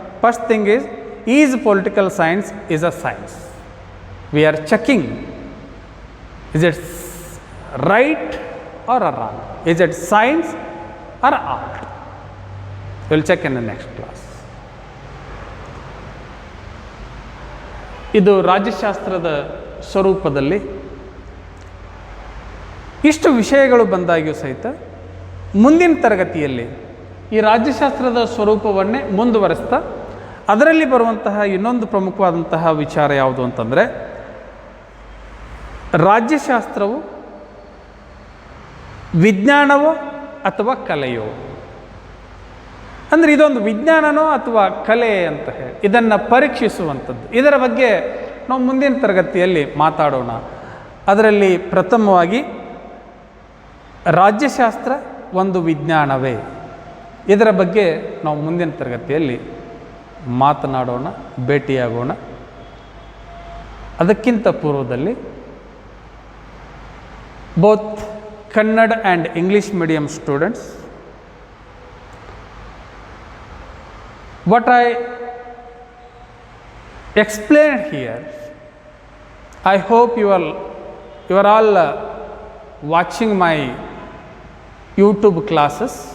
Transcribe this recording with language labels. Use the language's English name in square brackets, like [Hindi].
[English] First thing is political science is a science. We are checking, is it right or wrong, is it science or art. We will check in the next class. [Kannada] ಇದು ರಾಜ್ಯಶಾಸ್ತ್ರದ ಸ್ವರೂಪದಲ್ಲಿ ಇಷ್ಟು ವಿಷಯಗಳು ಬಂದಾಗ್ಯೂ ಸಹಿತ ಮುಂದಿನ ತರಗತಿಯಲ್ಲಿ ಈ ರಾಜ್ಯಶಾಸ್ತ್ರದ ಸ್ವರೂಪವನ್ನೇ ಮುಂದುವರಿಸ್ತಾ ಅದರಲ್ಲಿ ಬರುವಂತಹ ಇನ್ನೊಂದು ಪ್ರಮುಖವಾದಂತಹ ವಿಚಾರ ಯಾವುದು ಅಂತಂದರೆ ರಾಜ್ಯಶಾಸ್ತ್ರವು ವಿಜ್ಞಾನವೋ ಅಥವಾ ಕಲೆಯೋ, ಅಂದರೆ ಇದೊಂದು ವಿಜ್ಞಾನನೋ ಅಥವಾ ಕಲೆ ಅಂತ ಹೇಳಿ ಇದನ್ನು ಪರೀಕ್ಷಿಸುವಂಥದ್ದು. ಇದರ ಬಗ್ಗೆ ನಾವು ಮುಂದಿನ ತರಗತಿಯಲ್ಲಿ ಮಾತಾಡೋಣ. ಅದರಲ್ಲಿ ಪ್ರಥಮವಾಗಿ ರಾಜ್ಯಶಾಸ್ತ್ರ ಒಂದು ವಿಜ್ಞಾನವೇ, ಇದರ ಬಗ್ಗೆ ನಾವು ಮುಂದಿನ ತರಗತಿಯಲ್ಲಿ ಮಾತನಾಡೋಣ, ಭೇಟಿಯಾಗೋಣ. ಅದಕ್ಕಿಂತ ಪೂರ್ವದಲ್ಲಿ [English] Both Kannada and English medium students, what I explained here, I hope you are all watching my YouTube classes.